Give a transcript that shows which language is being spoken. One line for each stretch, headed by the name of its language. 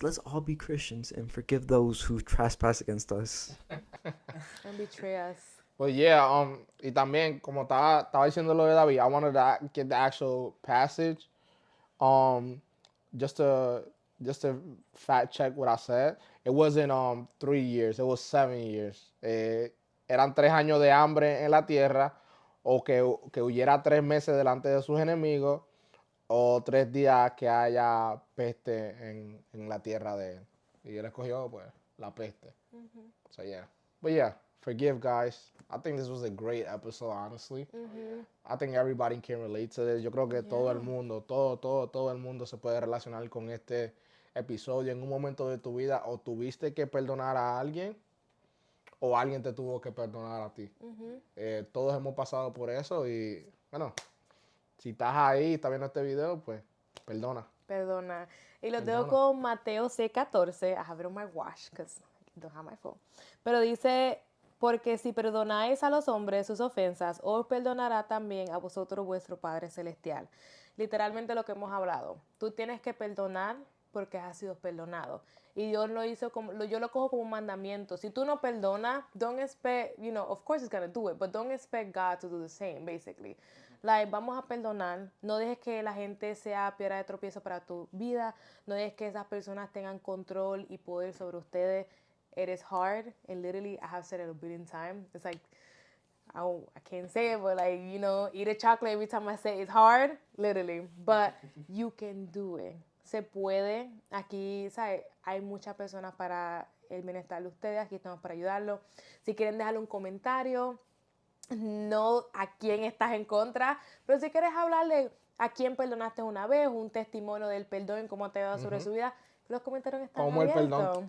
English: let's all be Christians and forgive those who trespass against us. And betray us. But yeah,
Spanish: y también, como estaba diciendo lo de David,
English: I wanted to get the actual passage. Just to fact check what I said. It wasn't 3 years, it was 7 years.
Spanish: Eran 3 años de hambre en la tierra, o que huyera 3 meses delante de sus enemigos, o 3 días que haya peste en la tierra de él. Y él escogió, pues, la peste.
English: So yeah. But yeah, forgive, guys. I think this was a great episode, honestly. I think everybody can relate to this.
Spanish: Yo creo que todo el mundo, todo el mundo se puede relacionar con este episodio. En un momento de tu vida, o tuviste que perdonar a alguien, o alguien te tuvo que perdonar a ti. Todos hemos pasado por eso y, bueno, si estás ahí y estás viendo este video, pues, perdona. Perdona. Y los dejo con Mateo 6:14.
English: I have it on my watch because I don't have my phone.
Spanish: Pero dice, porque si perdonáis a los hombres sus ofensas, os perdonará también a vosotros vuestro Padre Celestial. Literalmente lo que hemos hablado. Tú tienes que perdonar porque has sido perdonado. Y Dios lo hizo yo lo cojo como un mandamiento. Si tú no perdonas,
English: don't expect, of course He's going to do it, but don't expect God to do the same, basically.
Spanish: Like, vamos a perdonar. No dejes que la gente sea piedra de tropiezo para tu vida. No dejes que esas personas tengan control y poder sobre ustedes.
English: It is hard, and literally, I have said it a billion times. It's like, I can't say it, but like, eat a chocolate every time I say it's hard, literally. But you can do it.
Spanish: Se puede. Aquí, ¿sabes? Hay muchas personas para el bienestar de ustedes. Aquí estamos para ayudarlos. Si quieren dejarle un comentario, no a quién estás en contra, pero si quieres hablarle a quién perdonaste una vez, un testimonio del perdón, cómo te va sobre su vida, los comentarios están abiertos.